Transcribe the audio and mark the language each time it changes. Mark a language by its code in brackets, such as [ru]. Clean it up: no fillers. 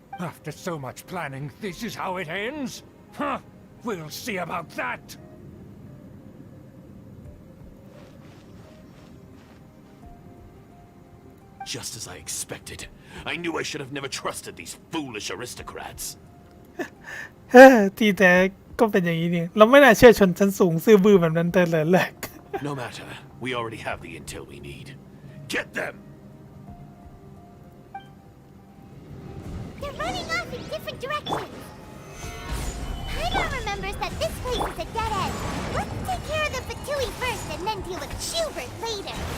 [en] After so much planning, this is how it ends? Huh? We'll see about that! Just as I expected. I knew I should have never trusted these foolish aristocrats. [th] เฮ้ที่แท้ก็เป็นอย่างนี้นี่เราไม่น่าเชื่อชนชั้นสูงซื่อบื้อแบบนั้นแต่แรก [en] No matter. We already have the intel we need. Get them! They're running off in different directions. Paimon remembers that this place is a dead end. Let's take care of the Fatui first and then deal with Schubert later.